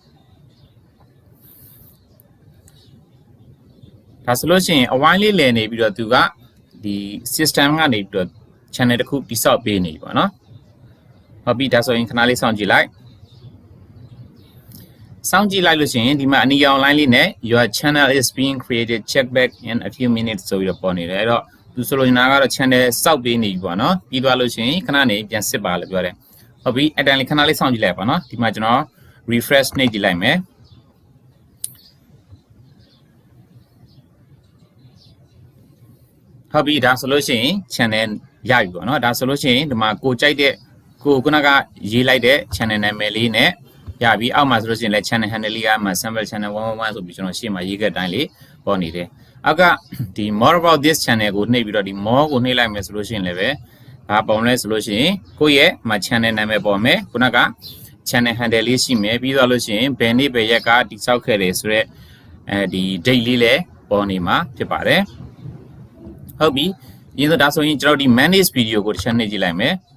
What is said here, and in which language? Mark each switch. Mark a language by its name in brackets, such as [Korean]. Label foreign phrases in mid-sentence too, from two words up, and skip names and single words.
[Burmese] ဒါဆိုလို့ရှိရင်အဝိုင်းလေးလည်နေပြီးတော့သူကဒီ system ကနေပြီးတော့ channel တစ်ခုတိစောက်ပေးနေပြီပေါ့နော်ဟုတ်ပြီဒါဆိုရင်ခဏလေးစောင့်ကြည့်လိုက် စောင့်ကြည့်လိုက်လို့ရှိရင်ဒီမှာအနီရောင် line လေးနဲ့ [English] your channel is being created check back in a few minutes [Burmese] ဆိုပြီးတော့ပေါ်နေတယ်အဲ့တော့သူဆိုလိုချင်တာကတော့ channel စောက်ပေးနေပြီပေါ့နော်ပြီးသွားလို့ရှိရင်ခဏနေပြန်စစ်ပါလို့ပြောတယ်ဟုတ်ပြီအဲ့တိုင်းလေးခဏလေးစောင့်ကြည့်လိုက်ပါနော်ဒီမှာကျွန်တော် refresh နှိပ်ကြည့်လိုက်မယ် ဟုတ်ပြီဒါဆိုလို့ရှိရင် channel ရပြီပေါ့နော်ဒါဆိုလို့ရှိရင်ဒီမှာကိုကြိုက်တဲ့ကိုခုနကရေးလိုက်တဲ့ channel နာမည်လေးနဲ့ရပြီ အောက်မှာဆိုလို့ရှိရင်လည်း [English] channel handle [Burmese] လေးကမှ [English] sample channel [Burmese] 111ဆိုပြီးကျွန်တော်ရှေ့မှာရေးခဲ့တိုင်းလေးပေါ်နေတယ်အောက်ကဒီ [English] more about this channel [Burmese] ကိုနှိပ်ပြီးတော့ဒီ more ကိုနှိပ်လိုက်မယ်ဆိုလို့ရှိရင်လည်းပဲဘာပုံလဲဆိုလို့ရှိရင်ကိုယ့်ရဲ့မှာ channel နာမည်ပေါ်မယ်ခုနက [English] channel handle [Burmese] လေးရှိမယ်ပြီးတော့လို့ရှိရင်ဘယ်နေ့ဘယ်ရက်ကတိစောက်ခဲ့တယ်ဆိုတော့ဒီ date လေးလည်းပေါ်နေမှာဖြစ်ပါတယ်ဟုတ်ပြီဒီဆိုဒါဆိုရင်ကျွန်တော်ဒီ [English] manage video [Burmese] ကိုတစ်ချက်နှိပ်ကြည့်လိုက်မယ်